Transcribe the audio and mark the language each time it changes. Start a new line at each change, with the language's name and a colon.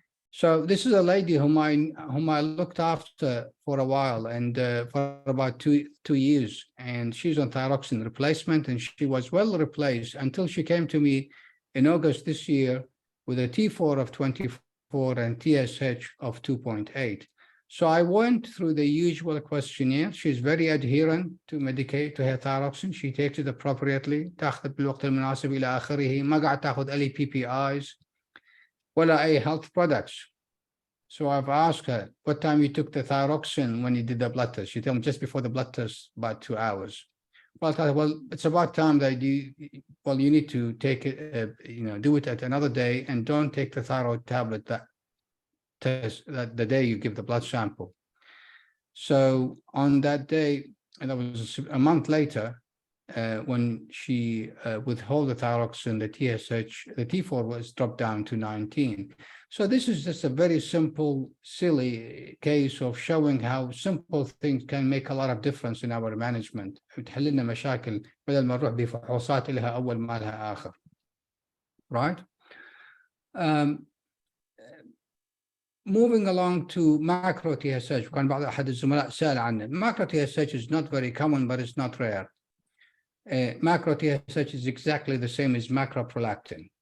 English: So this is a lady whom I looked after for a while, and for about two years, and she's on thyroxine replacement, and she was well replaced until she came to me in August this year with a T4 of 24 and TSH of 2.8. So I went through the usual questionnaire. She's very adherent to her thyroxine. She takes it appropriately.
Arabic: تاخذ بالوقت المناسب إلى آخره. ما قاعد تاخذ أي PPIs ولا أي health products.
English: So I've asked her what time you took the thyroxine when you did the blood test. She told me just before the blood test, about 2 hours. Well, I thought, well, it's about time that you need to take it, do it at another day, and don't take the thyroid tablet that the day you give the blood sample. So on that day, and that was a month later, when she withheld the thyroxine, the TSH, the T4 was dropped down to 19. So this is just a very simple, silly case of showing how simple things can make a lot of difference in our management.
Arabic: بتحل لنا مشاكل بدل ما نروح بفحوصات لها أول ما لها آخر.
English: Right? Moving along to macro TSH,
Arabic: كان بعض أحد الزملاء سأل عنه.
English: Macro TSH is not very common, but it's not rare. Macro TSH is exactly the same as macroprolactin.